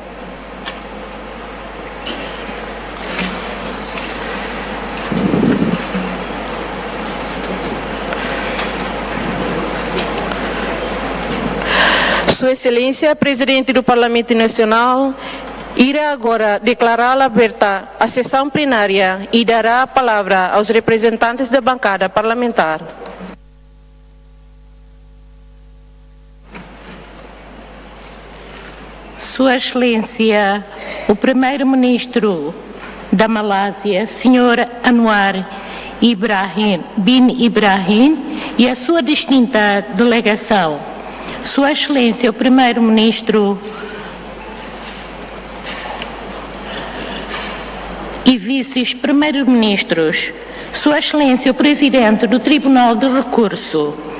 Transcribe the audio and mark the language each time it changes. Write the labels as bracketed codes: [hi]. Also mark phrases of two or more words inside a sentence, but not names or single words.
[pt] Sua Excelência, Presidente do Parlamento Nacional, irá agora declarar aberta a sessão plenária e dará a palavra aos representantes da bancada parlamentar. Sua Excelência, o Primeiro-Ministro da Malázia, Sr. Anwar bin Ibrahim, e a sua distinta delegação. Sua Excelência, o Primeiro-Ministro e Vice-Primeiros-Ministros, Sua Excelência, o Presidente do Tribunal de Recurso,